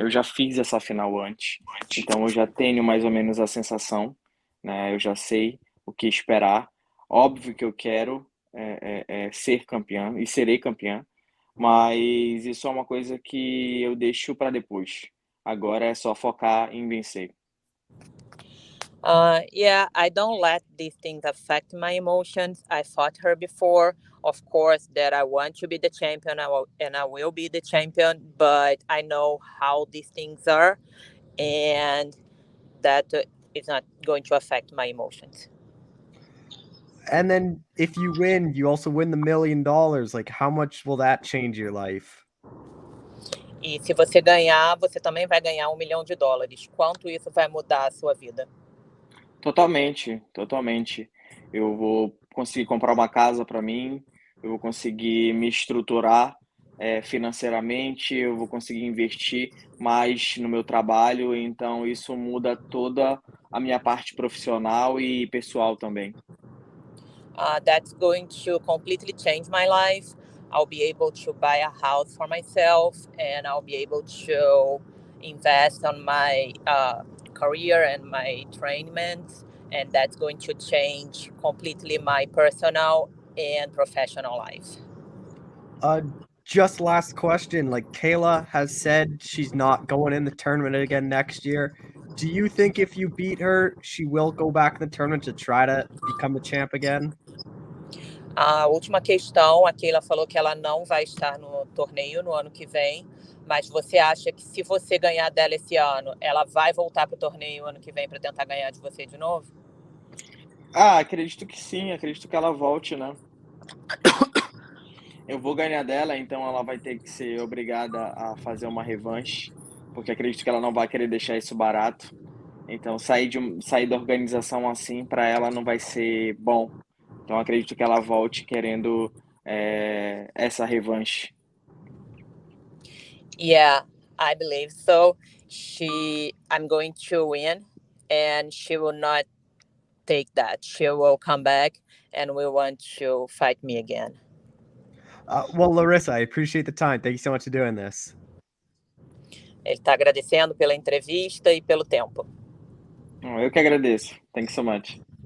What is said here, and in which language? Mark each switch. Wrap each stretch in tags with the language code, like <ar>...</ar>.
<pt>Eu já fiz essa final antes, então eu já tenho mais ou menos a sensação, né? Eu já sei o que esperar. Óbvio que eu quero ser campeã e serei campeã, mas isso é uma coisa que eu deixo para depois. Agora é só focar em vencer.</pt> <en>Yeah, I don't let these things affect my emotions. I fought her before. Of course, that I want to be the champion, and I will be the champion. But I know how these things are, and that is not going to affect my emotions. And then if you win, you also win the $1 million. Like, how much will that change your life?</en> <pt>E se você ganhar, você também vai ganhar $1 milhão. Quanto isso vai mudar a sua vida? Totalmente, totalmente. Eu vou conseguir comprar uma casa para mim, eu vou conseguir me estruturar financeiramente, eu vou conseguir investir mais no meu trabalho, então isso muda toda a minha parte profissional e pessoal também.</pt> <en>That's going to completely change my life. I'll be able to buy a house for myself, and I'll be able to invest on my career and my trainings, and that's going to change completely my personal and professional life. Just last question. Like Kayla has said, she's not going in the tournament again next year. Do you think if you beat her, she will go back in the tournament to try to become the champ again?</en> <pt>A última questão, a Keila falou que ela não vai estar no torneio no ano que vem, mas você acha que se você ganhar dela esse ano, ela vai voltar para o torneio ano que vem para tentar ganhar de você de novo? Acredito que sim, acredito que ela volte, né? Eu vou ganhar dela, então ela vai ter que ser obrigada a fazer uma revanche, porque acredito que ela não vai querer deixar isso barato. Então sair da organização assim para ela não vai ser bom. Então acredito que ela volte querendo essa revanche.</pt> <en>Yeah, I believe so. I'm going to win, and she will not take that. She will come back and will want to fight me again. Well, Larissa, I appreciate the time. Thank you so much for doing this.</en> <pt>Ele está agradecendo pela entrevista e pelo tempo. Eu que agradeço.</pt> <en>Thanks so much.</en>